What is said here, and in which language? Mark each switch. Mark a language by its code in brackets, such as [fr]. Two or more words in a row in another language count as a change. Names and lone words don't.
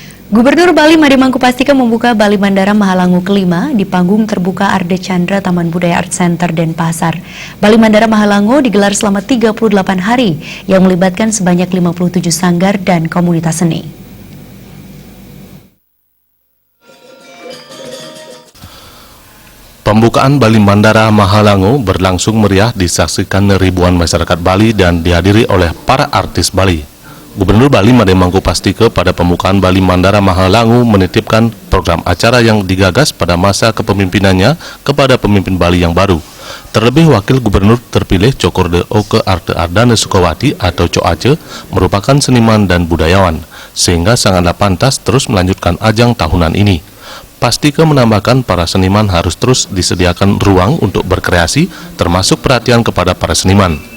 [id] Gubernur Bali Made Mangkupastika membuka Bali Mandara Mahalangu kelima di panggung terbuka Arde Chandra Taman Budaya Art Center Denpasar. Bali Mandara Mahalangu digelar selama 38 hari yang melibatkan sebanyak 57 sanggar dan komunitas seni. Pembukaan Bali Mandara Mahalangu berlangsung meriah disaksikan ribuan masyarakat Bali dan dihadiri oleh para artis Bali. Gubernur Bali Made Mangkupastika pada pembukaan Bali Mandara Mahalangu menitipkan program acara yang digagas pada masa kepemimpinannya kepada pemimpin Bali yang baru. Terlebih Wakil Gubernur terpilih Cokorde Oke Arte Ardana Sukawati atau Co Aceh merupakan seniman dan budayawan, sehingga sangatlah pantas terus melanjutkan ajang tahunan ini. Pastika menambahkan para seniman harus terus disediakan ruang untuk berkreasi, termasuk perhatian kepada para seniman.